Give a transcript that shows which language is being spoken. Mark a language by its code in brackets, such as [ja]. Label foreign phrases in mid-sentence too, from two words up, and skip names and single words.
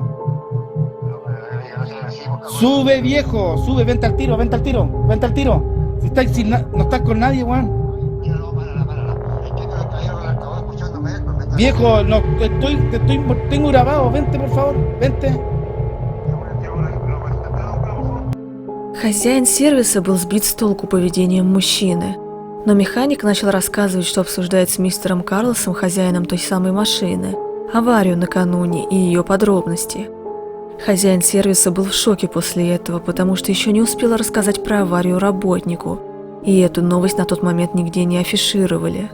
[es] Pero, no sea así, pues, cabrón. Sube, viejo, sube, vente al tiro. Si no estás con nadie, Juan. Mira, no, para. Es que el caballero le acabó escuchándome, pues, me está Viejo, no, tengo grabado, vente, por favor, vente. [ru] Хозяин сервиса был сбит с толку поведением мужчины, но механик начал рассказывать, что обсуждает с мистером Карлосом, хозяином той самой машины, аварию накануне и ее подробности. Хозяин сервиса был в шоке после этого, потому что еще не успел рассказать про аварию работнику, и эту новость на тот момент нигде не афишировали.